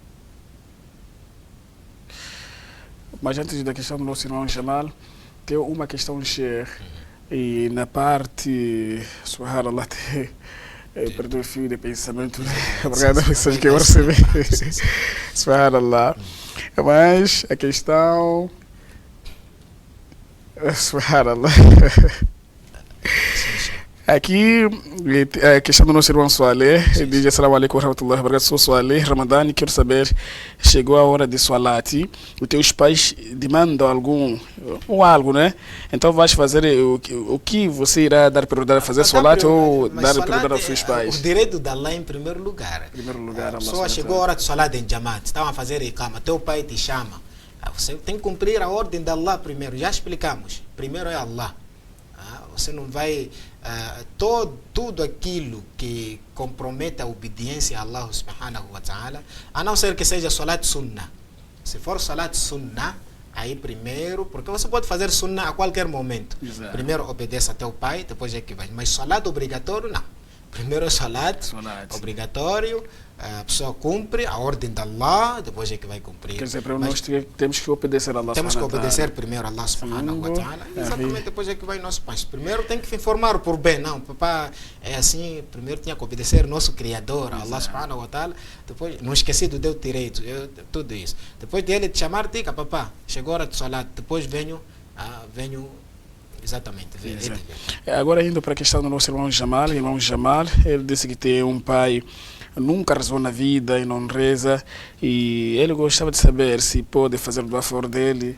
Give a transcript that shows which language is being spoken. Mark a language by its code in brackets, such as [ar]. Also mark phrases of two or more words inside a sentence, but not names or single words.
[pt] Mas antes da questão do nosso irmão Jamal, tem uma questão, Sheikh, e na parte, subhanallah, perdi o fio de pensamento, obrigado a pessoas que eu recebi, subhanallah, mas a questão, subhanallah, aqui a questão do nosso irmão Soalé, ele diz [ar] السلام عليكم ورحمة الله وبركاته, [pt] sou Soalé, Ramadhan, quero saber, chegou a hora de Salati, os teus pais demandam algo, né? Então vais fazer o que você irá dar prioridade a fazer Salati ou dar prioridade aos seus pais? O direito de Allah em primeiro lugar. A pessoa chegou a hora de Salat em Jamaat, estavam a fazer Iqama, teu pai te chama, você tem que cumprir a ordem de Allah primeiro, já explicamos, primeiro é Allah. Você não vai... tudo aquilo que compromete a obediência a [ar] الله سبحانه وتعالى, [pt] a não ser que seja [ar] صلاة سنة. [pt] Se for [ar] صلاة سنة, [pt] aí primeiro, porque você pode fazer Sunnah a qualquer momento. Exato. Primeiro obedece a teu pai, depois é que vai. Mas Salat obrigatório, não. Primeiro Salat obrigatório, a pessoa cumpre a ordem de Allah, depois é que vai cumprir. Quer dizer, nós temos que obedecer a Allah. Temos que obedecer primeiro a [ar] الله سبحانه وتعالى. [pt] Exatamente, depois é que vai nosso pai. Primeiro tem que informar por bem. Não, papá é assim, primeiro tinha que obedecer nosso Criador, [ar] الله سبحانه وتعالى. [pt] Depois, não esqueci do teu direito, tudo isso. Depois de ele te chamar, diga, papá, chegou a hora de salat, depois venho exatamente. Agora indo para a questão do nosso irmão Jamal, ele disse que tem um pai, nunca rezou na vida e não reza, e ele gostava de saber se pode fazer do a favor dele.